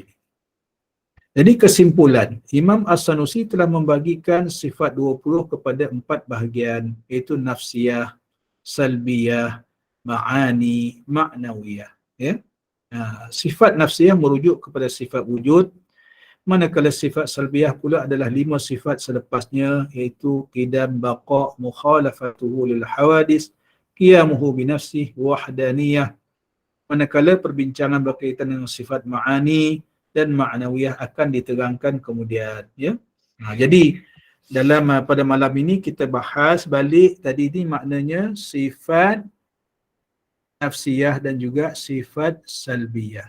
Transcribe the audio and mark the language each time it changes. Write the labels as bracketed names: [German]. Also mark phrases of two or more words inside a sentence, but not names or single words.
[Malay] Jadi kesimpulan, Imam As-Sanusi telah membagikan sifat 20 kepada 4 bahagian, iaitu nafsiyah, salbiyah, ma'ani, ma'nawiyah. Sifat nafsiyah merujuk kepada sifat wujud, manakala sifat salbiyah pula adalah 5 sifat selepasnya, iaitu qidam, baqa, [Arabic] مخالفته للحوادث, قيامه بنفسه, [Malay] wahdaniyah. Manakala perbincangan berkaitan dengan sifat ma'ani dan ma'nawiyah akan diterangkan kemudian. Jadi dalam pada malam ini kita bahas balik tadi ni, maknanya sifat nafsiyah dan juga sifat salbiyah.